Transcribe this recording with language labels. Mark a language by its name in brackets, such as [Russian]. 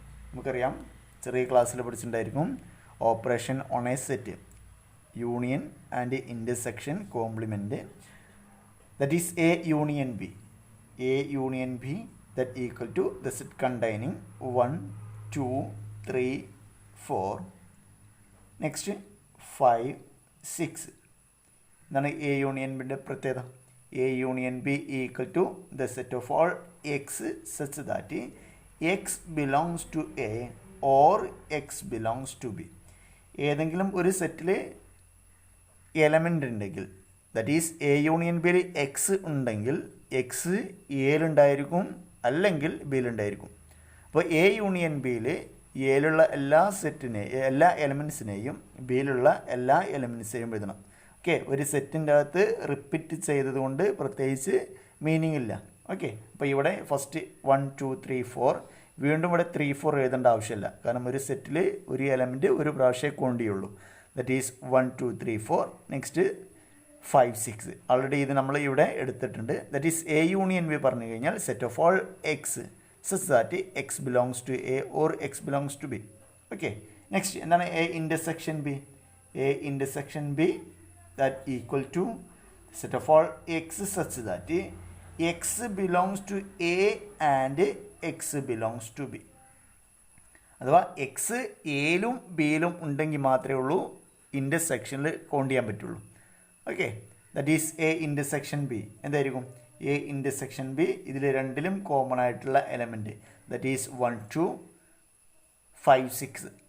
[Malayalam] നമുക്കറിയാം, ചെറിയ ക്ലാസ്സിൽ പഠിച്ചിട്ടുണ്ടായിരിക്കും [English] Operation on a set, union and intersection complement, that is A union B. A union B that equal to the set containing 1, 2, 3, 4 next 5, 6. [Malayalam] എന്താണ് A union ബിൻ്റെ പ്രത്യേകത? [English] A union B equal to the set of all x such that x belongs to A or x belongs to B. [Malayalam] ഏതെങ്കിലും ഒരു സെറ്റിൽ element ഉണ്ടെങ്കിൽ, that is A union ബിയിൽ X ഉണ്ടെങ്കിൽ X എയിലുണ്ടായിരിക്കും അല്ലെങ്കിൽ ബിയിലുണ്ടായിരിക്കും. അപ്പോൾ A union ബിയിൽ എയിലുള്ള എല്ലാ എലമെൻസിനെയും ബിയിലുള്ള എല്ലാ എലമെൻസിനെയും എഴുതണം. ഓക്കെ, ഒരു സെറ്റിൻ്റെ അകത്ത് റിപ്പീറ്റ് ചെയ്തതുകൊണ്ട് പ്രത്യേകിച്ച് മീനിങ് ഇല്ല. ഓക്കെ, അപ്പോൾ ഇവിടെ ഫസ്റ്റ് 1, 2, 3, 4 വീണ്ടും ഇവിടെ 3, 4 എഴുതേണ്ട ആവശ്യമില്ല. കാരണം ഒരു സെറ്റിൽ ഒരു എലമെൻറ്റ് ഒരു പ്രാവശ്യമേ കൊണ്ടിയുള്ളൂ. [English] That is 1, 2, 3, 4 next 5, 6. Already [Malayalam] ഇത് നമ്മൾ ഇവിടെ എടുത്തിട്ടുണ്ട്. [English] that is A union B [Malayalam] പറഞ്ഞു കഴിഞ്ഞാൽ [English] Set of all x such that x belongs to A or x belongs to B. [Malayalam] Okay, next എന്താണ് A intersection B? [English] A intersection B that equal to set of all x such that x belongs to A and x belongs to B. [Malayalam] അഥവാ X എയിലും ബിയിലും ഉണ്ടെങ്കിൽ മാത്രമേ ഉള്ളൂ ഇൻ്റർസെക്ഷനിൽ count ചെയ്യാൻ പറ്റുള്ളൂ. Okay, that is A intersection B. എന്തായിരിക്കും A intersection B? ഇതിൽ രണ്ടിലും common ആയിട്ടുള്ള എലമെൻറ്റ് ദറ്റ് ഈസ് 1, 2, 5, 6.